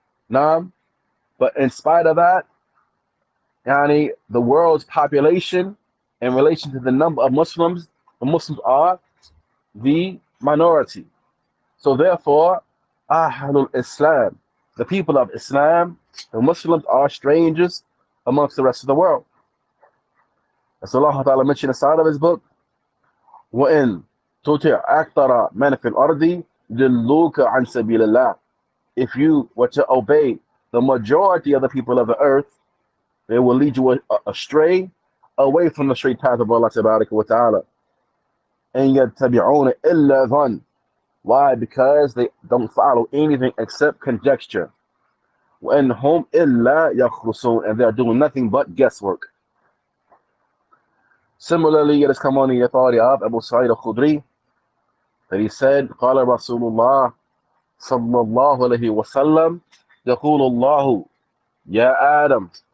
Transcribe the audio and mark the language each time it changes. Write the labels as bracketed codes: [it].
[en] Naam, but in spite of that, yani, the world's population in relation to the number of Muslims, the Muslims are the minority. So therefore, Ahlul Islam, the people of Islam, the Muslims are strangers amongst the rest of the world. As Allah Ta'ala mentioned inside of his book, [ar] وَإِن تُطِعْ أَكْثَرَ مَنْ فِي الْأَرْضِ يُضِلُّوكَ عَنْ سَبِيلِ اللَّهِ. [en] If you were to obey the majority of the people of the earth, they will lead you astray, away from the straight path of Allah Tabaraka wa Ta'ala. [ar] And يَتَّبِعُونَ إِلَّا ظَنَّ. [en] Why? Because they don't follow anything except conjecture. [ar] وَإِنْ هُمْ إِلَّا يَخْرُصُونَ. [en] And they are doing nothing but guesswork. Similarly, it has come on the authority of Abu Sa'id al-Khudri that he said, [ar] قال رسول الله صلى الله عليه وسلم يقول الله يا آدم.